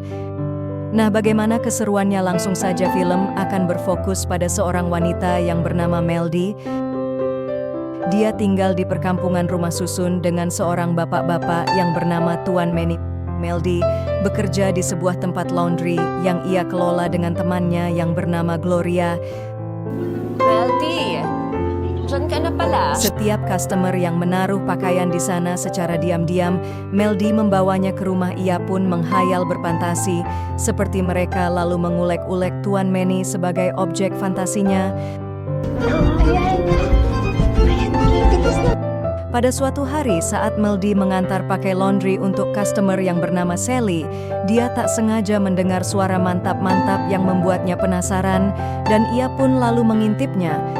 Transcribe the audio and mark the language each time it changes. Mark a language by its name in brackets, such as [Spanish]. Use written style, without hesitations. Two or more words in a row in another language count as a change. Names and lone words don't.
[Indonesian] Nah, bagaimana keseruannya? Langsung saja, film akan berfokus pada seorang wanita yang bernama Meldy. Dia tinggal di perkampungan rumah susun dengan seorang bapak-bapak yang bernama Tuan Manny. Meldy bekerja di sebuah tempat laundry yang ia kelola dengan temannya yang bernama Gloria. [Filipino] Meldy, dyan ka na pala. [Indonesian] Setiap customer yang menaruh pakaian di sana secara diam-diam, Meldy membawanya ke rumah. Ia pun menghayal berfantasi seperti mereka, lalu mengulek-ulek Tuan Manny sebagai objek fantasinya. Pada suatu hari saat Meldy mengantar pakai laundry untuk customer yang bernama Sally, dia tak sengaja mendengar suara mantap-mantap yang membuatnya penasaran, dan ia pun lalu mengintipnya.